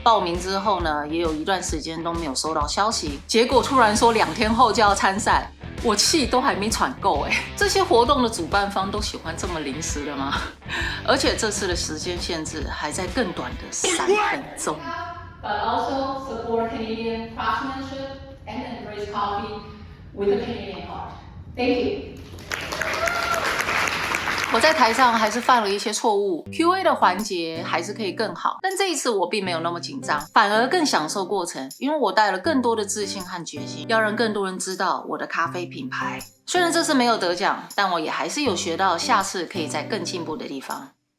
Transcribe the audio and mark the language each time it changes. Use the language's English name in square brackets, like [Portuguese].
[Chinese] 报名之后呢，也有一段时间都没有收到消息，结果突然说2天后就要参赛，我气都还没喘够这些活动的主办方都喜欢这么临时的吗？而且这次的时间限制还在更短的3分钟。 [English] But also support Canadian craftsmanship and embrace coffee with a Canadian heart. Thank you. [Chinese] 我在台上还是犯了一些错误 ，Q&A 的环节还是可以更好，但这一次我并没有那么紧张，反而更享受过程，因为我带了更多的自信和决心，要让更多人知道我的咖啡品牌。虽然这次没有得奖，但我也还是有学到下次可以再更进步的地方。